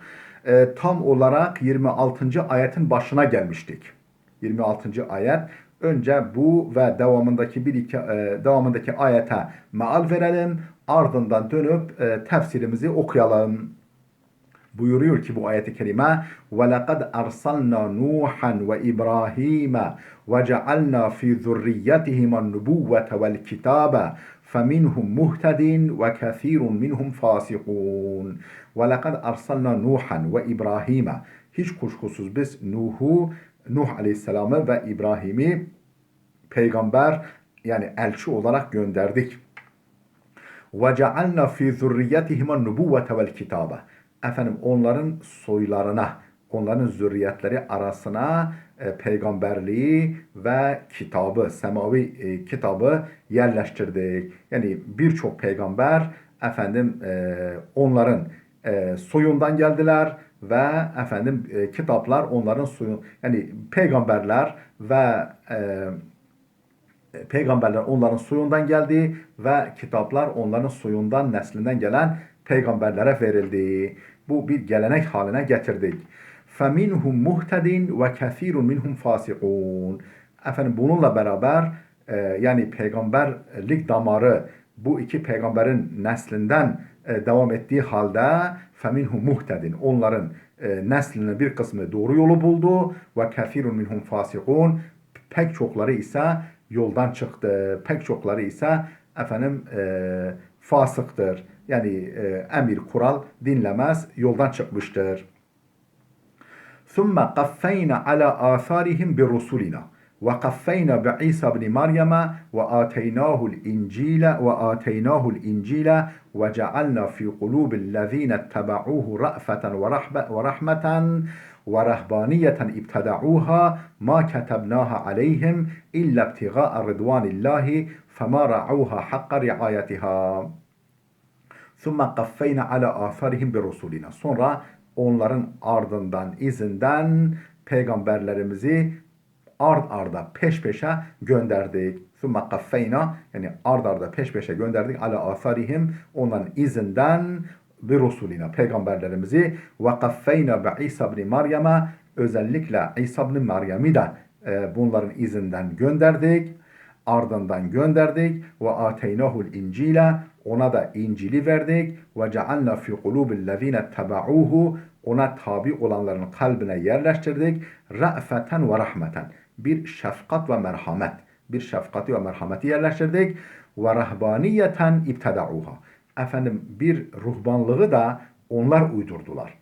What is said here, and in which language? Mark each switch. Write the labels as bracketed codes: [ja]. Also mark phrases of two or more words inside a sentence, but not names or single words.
[tr] Tam olarak 26. ayetin başına gelmiştik. 26. ayet. Önce bu ve devamındaki ayete meal verelim. Ardından dönüp tefsirimizi okuyalım. Buyuruyor ki bu ayet-i kerime [ar] وَلَقَدْ أَرْسَلْنَا نُوحًا وَإِبْرَاهِيمَ وَجَعَلْنَا فِي ذُرِّيَّتِهِمَا النُّبُوَّةَ وَالْكِتَابَ فَمِنْهُمْ مُهْتَدٍ وَكَثِيرٌ مِنْهُمْ فَاسِقُونَ وَلَقَدْ أَرْسَلْنَا نُوحًا وَإِبْرَاهِيمَ. [tr] Hiç kuşkusuz biz Nuh Aleyhisselam'ı ve İbrahim'i peygamber yani elçi olarak gönderdik. [ar] وَجَعَلْنَا فِي ذُرِّيَّتِهِمَا النُّبُوَّةَ وَالْكِتَابَ. [tr] Efendim onların soylarına, onların zürriyetleri arasına peygamberliği ve kitabı, semavi kitabı yerleştirdik. Yani birçok peygamber onların soyundan geldiler ve kitaplar onların yani peygamberler onların soyundan geldi ve kitaplar onların soyundan, neslinden gelen peygamberlere verildi. Bu bir gelenek haline getirdik. [ar] فَمِنْهُمْ مُهْتَدٍ وَكَثِيرٌ مِنْهُمْ فَاسِقُونَ. [tr] Bununla beraber yani peygamberlik damarı bu iki peygamberin neslinden devam ettiği halde [ar] فَمِنْهُمْ مُهْتَدٍ. [tr] Onların neslinin bir kısmı doğru yolu buldu ve [ar] كَثِيرٌ مِنْهُمْ فَاسِقُونَ. [tr] Pek çokları ise yoldan çıktı. Pek çokları ise fasıktır. Yani emir kural dinlemez, yoldan çıkmıştır. [ar] ثُمَّ قَفَّيْنَا عَلَى آثَارِهِمْ بِرُسُلِنَا وَقَفَّيْنَا بِعِيسَى بْنِ مَرْيَمَ وَآتَيْنَاهُ الْإِنْجِيلَ وَجَعَلْنَا فِي قُلُوبِ الَّذِينَ اتَّبَعُوهُ رَأْفَةً وَرَحْمَةً وَرَهْبَانِيَّةً ابْتَدَعُوهَا مَا كَتَبْنَاهَا عَلَيْهِمْ إِلَّا ابْتِغَاءَ رِضْوَانِ اللَّهِ فَمَا رَعَوْهَا حَقَّ رِعَايَتِهَا ثُمَّ قَفَّيْنَا عَلَى آثَارِهِمْ بِرُسُلِنَا. [tr] Sonra onların ardından, izinden peygamberlerimizi ard arda peş peşe gönderdik. [ar] ثُمَّ قَفَّيْنَا [tr] yani ard arda peş peşe gönderdik. [ar] عَلَى آثَارِهِمْ [tr] onların izinden بِرُسُلِنَا peygamberlerimizi [ar] وَقَفَّيْنَا بِعِيسَى بْنِ مَرْيَمَ [tr] özellikle İsa ibn Meryem'i de bunların izinden gönderdik. Ardından gönderdik ve [ar] آتيناه الإنجيل [tr] ona da İncil'i verdik ve [ar] جعلنا في قلوب الذين اتبعوه [tr] ona tabi olanların kalbine yerleştirdik [ar] رأفة ورحمة [tr] bir şefkat ve merhamet bir şefkati ve merhameti yerleştirdik ve [ar] رهبانية ابتدعوها [tr] bir ruhbanlığı da onlar uydurdular.